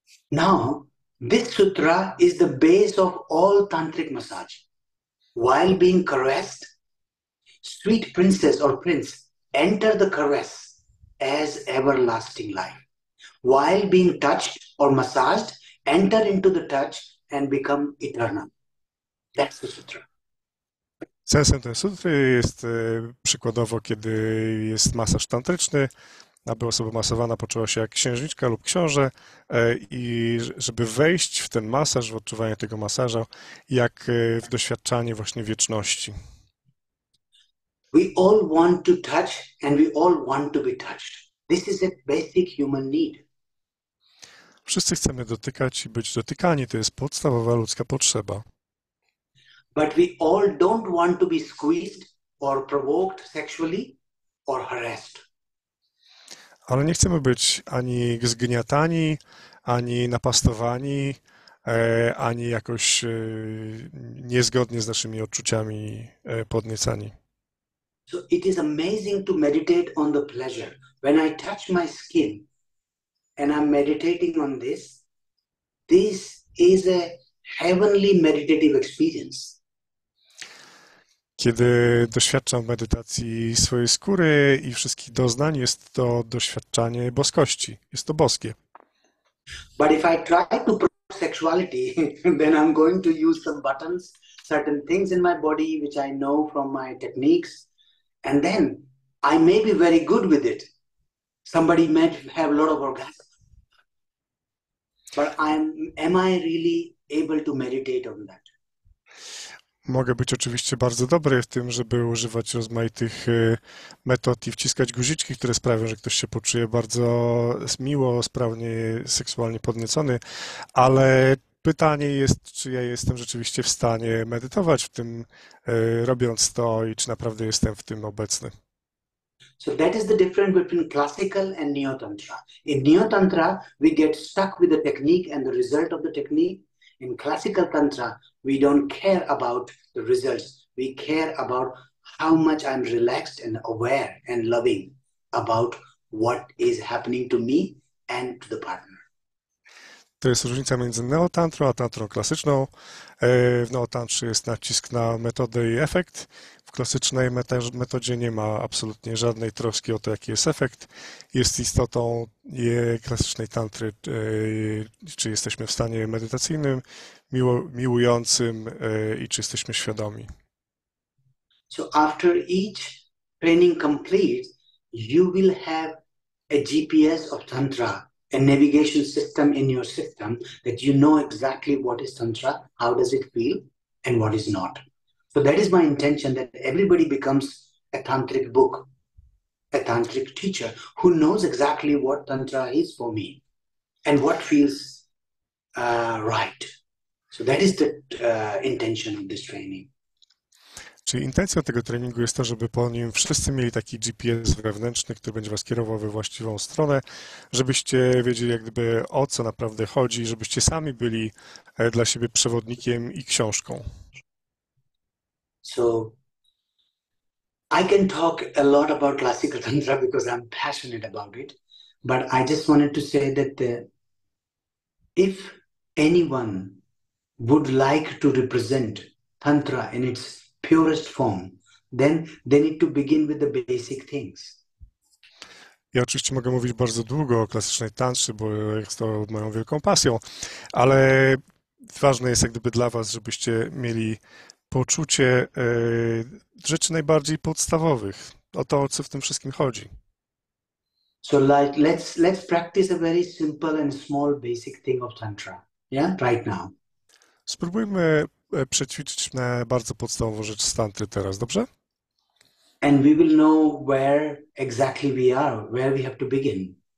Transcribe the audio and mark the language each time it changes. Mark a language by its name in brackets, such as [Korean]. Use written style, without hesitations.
[English] Now, this sutra is the base of all tantric massage. While being caressed, sweet princess or prince, enter the caress as everlasting life. While being touched or massaged, enter into the touch and become eternal. That's the sutra. [Polish] Sensem tej sutry jest przykładowo, kiedy jest masaż tantryczny, aby osoba masowana poczuła się jak księżniczka lub książę i żeby wejść w ten masaż, w odczuwanie tego masażu, jak w doświadczanie właśnie wieczności. [English] We all want to touch and we all want to be touched. This is a basic human need. [Polish] Wszyscy chcemy dotykać i być dotykani, to jest podstawowa ludzka potrzeba. [English] But we all don't want to be squeezed or provoked sexually or harassed. [Polish] Ale nie chcemy być ani zgniatani, ani napastowani, ani jakoś niezgodnie z naszymi odczuciami podniecani. [English] So it is amazing to meditate on the pleasure. When I touch my skin and I'm meditating on this, this is a heavenly meditative experience. [Polish] Kiedy doświadczam medytacji swojej skóry i wszystkich doznań, jest to doświadczanie boskości. Jest to boskie. [English] But if I try to provoke sexuality, then I'm going to use some buttons, certain things in my body which I know from my techniques, and then I may be very good with it. Somebody may have a lot of orgasm. But am I really able to meditate on that? [Polish] Mogę być oczywiście bardzo dobry w tym, żeby używać rozmaitych metod i wciskać guziczki, które sprawią, że ktoś się poczuje bardzo miło, sprawnie, seksualnie podniecony, ale pytanie jest, czy ja jestem rzeczywiście w stanie medytować w tym, robiąc to i czy naprawdę jestem w tym obecny. [English] So that is the difference between classical and neo-tantra. In neo-tantra, we get stuck with the technique and the result of the technique. In classical tantra, we don't care about the results. We care about how much I'm relaxed and aware and loving about what is happening to me and to the partner. [Polish] To jest różnica między neotantrą a tantrą klasyczną. W neotantrze jest nacisk na metodę i efekt. W klasycznej metodzie nie ma absolutnie żadnej troski o to, jaki jest efekt. Jest istotą klasycznej tantry, czy jesteśmy w stanie medytacyjnym, miłującym i czy jesteśmy świadomi. [English] So after each training completes, you will have a GPS of Tantra, a navigation system in your system that you know exactly what is Tantra, how does it feel, and what is not. So that is my intention, that everybody becomes a Tantric book, a Tantric teacher who knows exactly what Tantra is for me and what feels right. So that is the intention of this training. [Polish] Czyli intencją tego treningu jest to, żeby po nim wszyscy mieli taki GPS wewnętrzny, który będzie was kierował we właściwą stronę, żebyście wiedzieli jak gdyby o co naprawdę chodzi, żebyście sami byli dla siebie przewodnikiem i książką. [English] So I can talk a lot about classical Tantra because I'm passionate about it, but I just wanted to say that if anyone would like to represent Tantra in its purest form, then they need to begin with the basic things. [Polish] Ja oczywiście mogę mówić bardzo długo o klasycznej tantrze, bo jest to moją wielką pasją, ale ważne jest jak gdyby dla was, żebyście mieli poczucie rzeczy najbardziej podstawowych, o to, o co w tym wszystkim chodzi. [English] So like let's practice a very simple and small basic thing of Tantra. Yeah, right now. [Polish] Spróbujmy przećwiczyć na bardzo podstawową rzecz z tantry teraz, dobrze? [English] And we will know where exactly we are, where we have to begin.